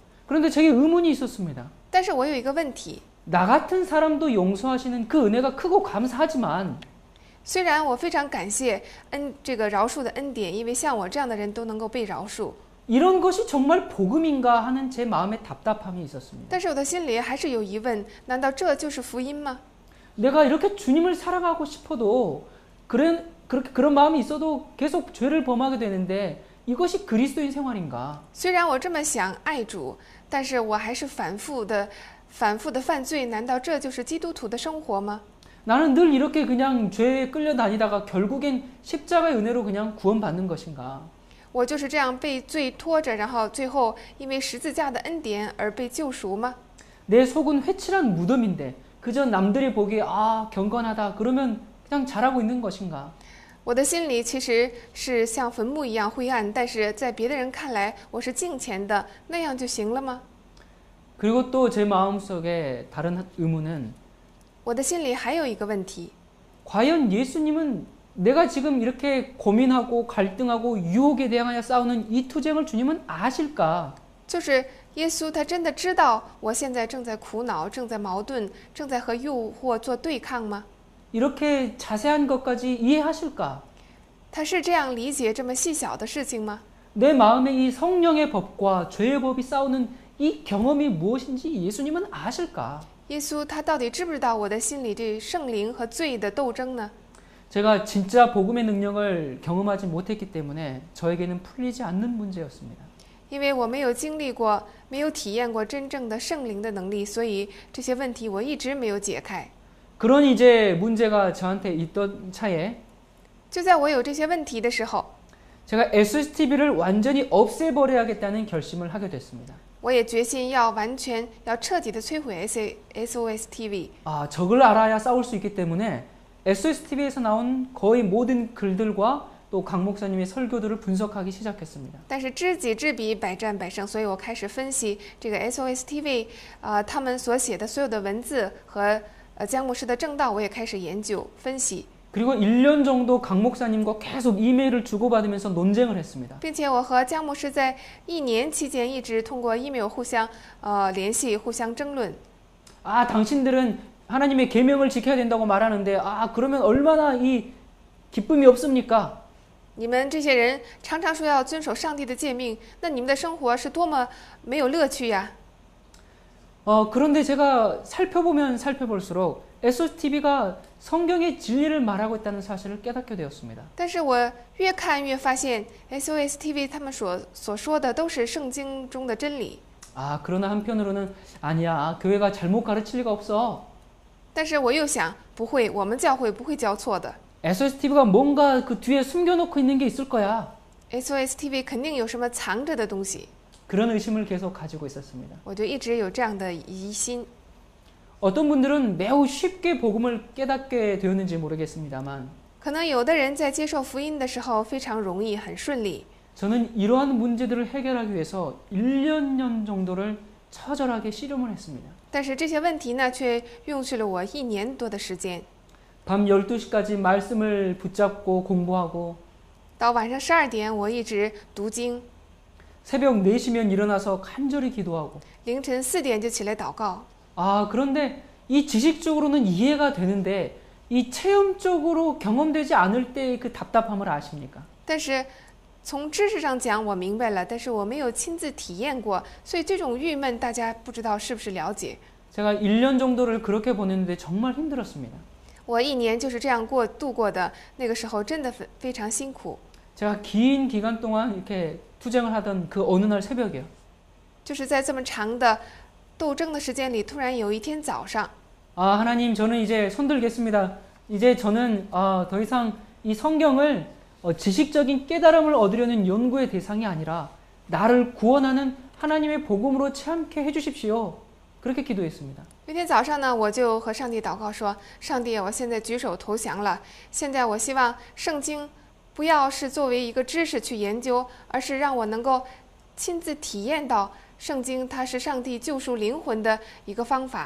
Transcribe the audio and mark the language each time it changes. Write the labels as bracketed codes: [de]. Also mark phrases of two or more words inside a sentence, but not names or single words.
[ko] 그런데 제게 의문이 있었습니다. [zh] 但是我有一个问题， [ko] 나 같은 사람도 용서하시는 그 은혜가 크고 감사하지만 [zh] 虽然我非常感谢这个饶恕的恩典，因为像我这样的人都能够被饶恕， [ko] 이런 것이 정말 복음인가 하는 제 마음의 답답함이 있었습니다. [zh] 但是我的心里还是有疑问：难道这就是福音吗？ [ko] 내가 이렇게 주님을 사랑하고 싶어도 그런 마음이 있어도 계속 죄를 범하게 되는데 이것이 그리스도인 생활인가? [zh] 虽然我这么想爱主，但是我还是反复的犯罪，难道这就是基督徒的生活吗？ [ko] 나는 늘 이렇게 그냥 죄에 끌려다니다가 결국엔 십자가의 은혜로 그냥 구원받는 것인가? [zh] 我就是这样被罪拖着，然后最后因为十字架的恩典而被救赎吗？ [ko] 내 속은 회칠한 무덤인데 그저 남들이 보기에 경건하다 그러면 그냥 잘하고 있는 것인가? [zh] 我的心里其实是像坟墓一样灰暗，但是在别的人看来我是敬虔的，那样就行了吗？ [ko] 그리고 또 제 마음속에 다른 의문은 [zh] 我的心里还有一个问题： [ko] 과연 예수님은 내가 지금 이렇게 고민하고 갈등하고 유혹에 대항하여 싸우는 이 투쟁을 주님은 아실까? [zh] 就是耶稣他真的知道我现在正在苦恼，正在矛盾，正在和诱惑做对抗吗？ [ko] 이렇게 자세한 것까지 이해하실까? [zh] 他是这样理解这么细小的事情吗？ [ko] 내 마음에 이 성령의 법과 죄의 법이 싸우는 이 경험이 무엇인지 예수님은 아실까? [zh] 耶稣他到底知不知道我的心里对圣灵和罪的斗争呢？ [ko] 제가 진짜 복음의 능력을 경험하지 못했기 때문에 저에게는 풀리지 않는 문제였습니다. [zh] 因为我没有经历过，没有体验过真正的圣灵的能力，所以这些问题我一直没有解开。 [ko] 그런 이제 문제가 저한테 있던 차에 [zh] 就在我有这些问题的时候， [ko] 제가 SSTV를 완전히 없애버려야겠다는 결심을 하게 됐습니다. [zh] 我也决心要彻底的摧毁 SOS TV。 [ko] 적을 알아야 싸울 수 있기 때문에 SSTV에서 나온 거의 모든 글들과 또 강 목사님의 설교들을 분석하기 시작했습니다. [zh] 但是知己知彼，百战百胜，所以我开始分析这个 SOS TV，他们所写的所有的文字和江牧师的正道，我也开始研究分析。 [ko] 그리고 1년 정도 강 목사님과 계속 이메일을 주고받으면서 논쟁을 했습니다. [zh] 并且我和江牧师在1年期间一直通过 email 互相联系，互相争论。 [ko] 당신들은 하나님의 계명을 지켜야 된다고 말하는데 그러면 얼마나 이 기쁨이 없습니까? [zh] 你们这些人常常说要遵守上帝的诫命，那你们的生活是多么没有乐趣呀！ [ko] 그런데 제가 살펴볼수록 SOSTV가 성경의 진리를 말하고 있다는 사실을 깨닫게 되었습니다. [zh] 但是我越看越发现 SOS TV 他们所说的都是圣经中的真理。 [ko] 그러나 한편으로는 아니야, 교회가 잘못 가르칠 리가 없어. [zh] 但是我又想，不会，我们教会不会教错的。 [ko] SOSTV가 뭔가 그 뒤에 숨겨놓고 있는 게 있을 거야. [zh] SOS TV 肯定有什么藏着的东西。 [ko] 그런 의심을 계속 가지고 있었습니다. [zh] 我就一直有这样的疑心。 [ko] 어떤 분들은 매우 쉽게 복음을 깨닫게 되었는지 모르겠습니다만 [zh] 可能有的人在接受福音的时候非常容易，很顺利。 [ko] 저는 이러한 문제들을 해결하기 위해서 1년 정도를 처절하게 씨름을 했습니다. [zh] 但是这些问题呢，却用去了我1年多的时间。 [ko] 밤 12시까지 말씀을 붙잡고 공부하고 [zh] 到晚上12点，我一直读经。 [ko] 새벽 4시면 일어나서 간절히 기도하고 [zh] 凌晨4点就起来祷告。 [ko] 그런데 이 지식적으로는 이해가 되는데 이 체험적으로 경험되지 않을 때 그 답답함을 아십니까? [zh] 但是从知识上讲，我明白了，但是我没有亲自体验过，所以这种郁闷，大家不知道是不是了解。 [ko] 제가 1년 정도를 그렇게 보냈는데 정말 힘들었습니다. [zh] 我1年就是这样度过的，那个时候真的非常辛苦。 [ko] 제가 긴 기간 동안 이렇게 투쟁을 하던 그 어느 날 새벽이요. [zh] 就是在这么长的斗争的时间里，突然有一天早上， [ko] 하나님, 저는 이제 손들겠습니다. 이제 저는 더 이상 이 성경을 지식적인 깨달음을 얻으려는 연구의 대상이 아니라 나를 구원하는 하나님의 복음으로 체험케 해주십시오. 그렇게 기도했습니다. [zh] 有一天早上呢，我就和上帝祷告说：“上帝，我现在举手投降了。现在我希望圣经不要是作为一个知识去研究，而是让我能够亲自体验到圣经它是上帝救赎灵魂的一个方法。